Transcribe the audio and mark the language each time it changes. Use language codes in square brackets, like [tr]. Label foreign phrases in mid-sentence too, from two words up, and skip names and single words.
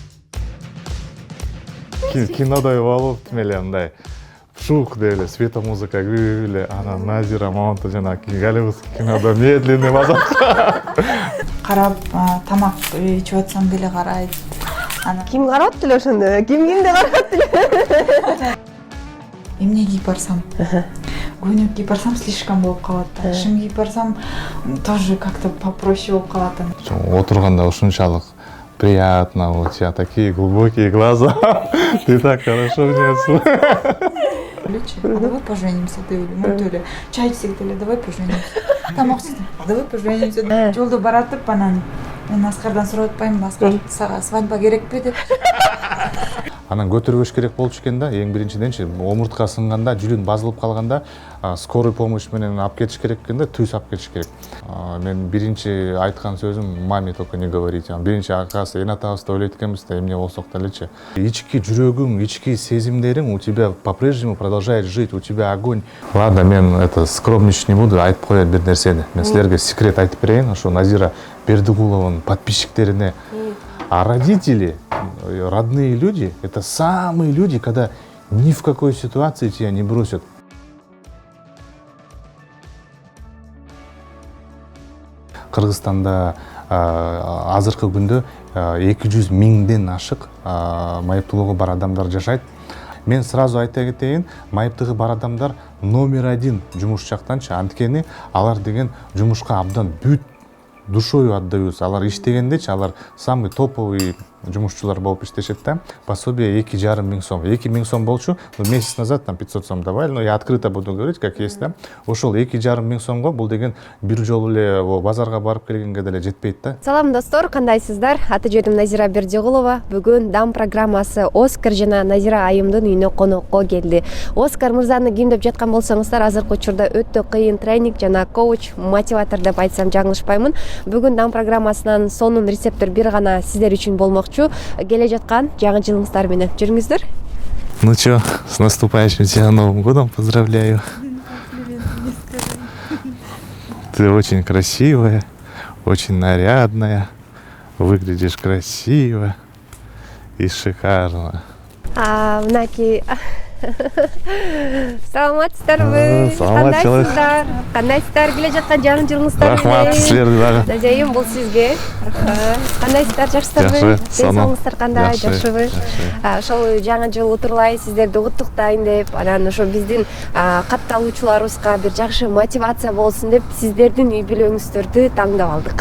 [ky] Кинодай болуп, тимеле мындай шук деле, светомузыка күйүп эле, анан Назира Мамонтов жана Голливудский кинода [ru] медленный базар. [ky] Карап, тамак ичип атсам деле карайт. Ким карап деле ошондо? Кимди карап деле? Эмне кийип барсам? Көйнөк кийип барсам слишком болуп калат. Шым кийип барсам [ru] тоже как-то попроще [ky] болуп калат. Отурганда ушунчалык [ru] приятно, у тебя такие глубокие глаза, ты так хорошо внесла. Давай поженимся, деле. [ky] Чай içsек деле, [ru] давай поженимся. [ky] Тамак içсек, [ru] давай поженимся. [ky] Жолдо баратып анан мен Аскардан сурап атпаймынбы, Аскар, сага свадьба керекпи деп. Анан көтөрбөш керек болчу экен да, эң биринчиденчи омуртка сынганда, жүлүн базылып калганда, [ru] скорый помощь [ky] менен алып кетиш керек экен да, түз алып кетиш керек. Мен биринчи айткан сөзүм [ru] маме только не говорите. [ky] Биринчи акасы эн атабызды ойлойт экенбиз да, эмне болсок делечи. Ички жүрөгүң, ички сезимдериң [ru] у тебя по-прежнему продолжает жить, у тебя огонь. Ладно, мен это скромничать не буду, [ky] айтып коет бир нерсени. Мен силерге секрет айтып берейин, ошо Назира Бердиғулованын подписчиктерине. [ru] А родители, родные люди, это самые люди, когда ни в какой ситуации тебя не бросят. [ky] Кыргызстанда азыркы күндө 200 миңден ашык майыптуулугу бар адамдар жашайт. Мен сразу айта кетейин, майыптыгы бар адамдар номер 1 жумуш жактанчы, анткени алар деген жумушка абдан бүт [ru] душою отдаются. [ky] Алар иштегендечи, алар [ru] самый топовый [ky] жумушчулар болуп иштешет да. Пособие 2,5 миң сом. 2 миң сом болчу, [ru] месяц назад там 500 сом давали, но я открыто буду говорить, как есть, да. [ky] Ошол 2,5 миң сомго бул деген бир жолу эле базарга барып келгенге деле жетпейт да. Салам достор, кандайсыздар? Аты жөнүм Назира Бердиғұлова. Бүгүн Дам программасы Оскар жана Назира айымдын үйүнө конокко келди. Оскар мырзаны ким деп жаткан болсоңуздар, азыркы учурда өтө кыйын тренинг жана коуч, мотиватор деп айтсам жаңылышпаймын. Бүгүн Дам программасынан сонун рецептер бир гана сиздер үчүн болмокчу. Келе жаткан жаңы жылыңыздар менен жүрүңүздөр. [ru] Ну чё, с наступающим тебя Новым годом поздравляю. Ты очень красивая, очень нарядная, выглядишь красиво и шикарно. [ky] Мынакей саламатсыздарбы? Кандайсыздар? Кандайсыздар? Келе жаткан жаңы жылыңыздар менен. Рахмат силерге дагы. Назайым, бул сизге. Кандайсыздар? Жакшысыздарбы? Денсаулыгыңыздар кандай? Жакшыбы? Ошол жаңы жыл утурлай сиздерди куттуктайын деп, анан ошо биздин катталуучуларыбызга бир жакшы мотивация болсун деп сиздердин үй бүлөңүздөрдү таңдап алдык.